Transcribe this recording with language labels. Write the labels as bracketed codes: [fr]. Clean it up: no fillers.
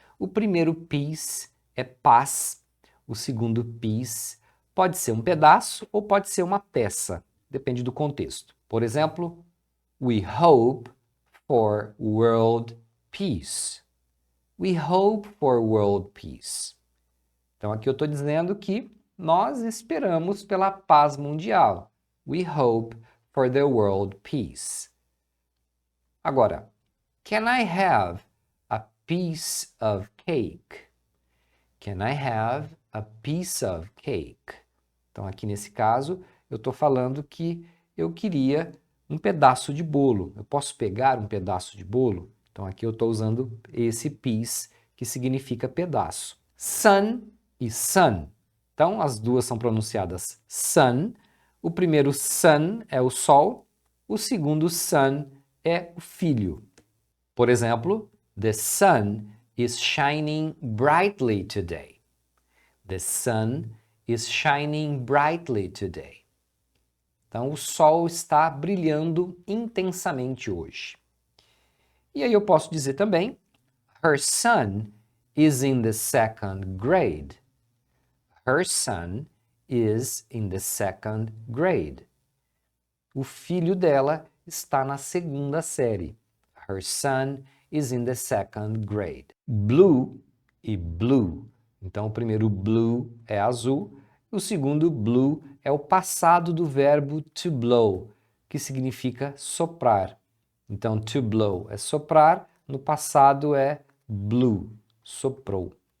[pt] O primeiro peace é paz. O segundo piece pode ser um pedaço ou pode ser uma peça, depende do contexto. Por exemplo, [en] we hope for world peace. We hope for world peace. [pt] Então aqui eu estou dizendo que nós esperamos pela paz mundial. [en] We hope for the world peace. [pt] Agora, [en] can I have a piece of cake? Can I have a piece of cake? [pt] Então, aqui nesse caso, eu estou falando que eu queria um pedaço de bolo. Eu posso pegar um pedaço de bolo? Então, aqui eu estou usando esse piece, que significa pedaço. Sun e sun. Então, as duas são pronunciadas sun. O primeiro sun é o sol. O segundo sun é o filho. Por exemplo, [en] the sun is shining brightly today. The sun is shining brightly today. [pt] Então, o sol está brilhando intensamente hoje. E aí eu posso dizer também, [en] her son is in the second grade. Her son is in the second grade. [pt] O filho dela está na segunda série. [en] Her son is in the second grade. [pt] Blue e blue. Então, o primeiro blue é azul, o segundo blue é o passado do verbo to blow, que significa soprar. Então, to blow é soprar, no passado é blew, soprou.